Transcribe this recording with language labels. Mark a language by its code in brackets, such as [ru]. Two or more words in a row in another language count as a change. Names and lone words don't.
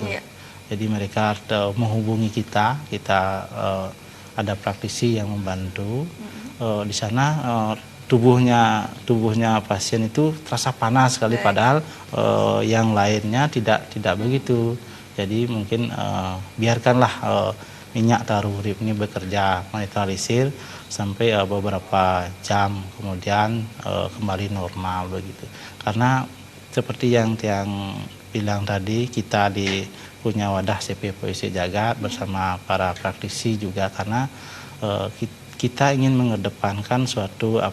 [id] Jadi mereka menghubungi kita ada praktisi yang membantu. Di sana tubuhnya pasien itu terasa panas sekali, padahal yang lainnya tidak begitu. Jadi mungkin biarkanlah minyak taru urip ini bekerja menetralisir sampai beberapa jam, kemudian kembali normal begitu. Karena seperti yang bilang tadi, kita punya wadah CPPOIC Jagat bersama para praktisi juga, karena kita ingin mengedepankan suatu